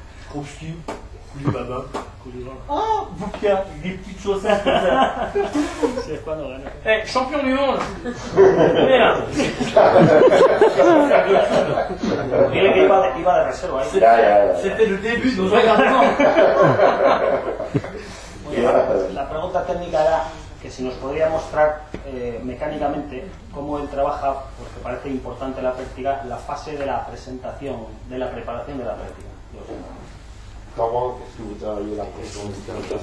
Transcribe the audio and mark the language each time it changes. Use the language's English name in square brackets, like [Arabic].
[French] Krupski, Koulibaba, ah, Bouka, des petites chaussettes comme ça. C'est pas normal. Eh, champion du monde. [Spanish] Mira. Dile que iba de reserva. [French] C'était le début de nos regardements. [Spanish] La pregunta técnica era que si nos podría mostrar mecánicamente cómo él trabaja, porque parece importante la práctica, la fase de la presentación, de la preparación de la práctica. [French] Comment est-ce que vous travaillez la présentation?